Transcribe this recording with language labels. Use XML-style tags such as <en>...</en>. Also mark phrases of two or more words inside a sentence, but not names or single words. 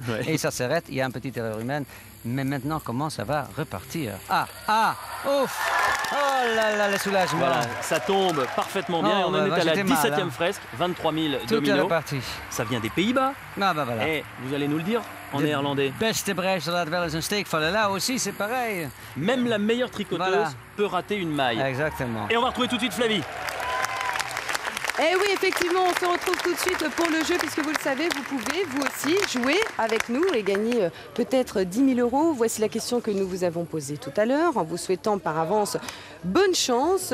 <fr>Et ça s'arrête, il y a une petite erreur humaine. Mais maintenant, comment ça va repartir? Ouf! Oh là là, le soulagement. Voilà, ça tombe parfaitement bien. On en est à la 17e fresque, 23 000 dominos. Tout est reparti. Ça vient des Pays-Bas. Voilà. Et vous allez nous le dire en néerlandais.</fr> <nl>Beste breche, laat wel eens een steek vallen.</nl> <fr>Là aussi, c'est pareil. Même la meilleure tricoteuse peut rater une maille. Exactement. Et on va retrouver tout de suite Flavie. Eh oui, effectivement, on se retrouve tout de suite pour le jeu, puisque vous le savez, vous pouvez, vous aussi, jouer avec nous et gagner peut-être 10 000 €. Voici la question que nous vous avons posée tout à l'heure, en vous souhaitant par avance bonne chance.</fr>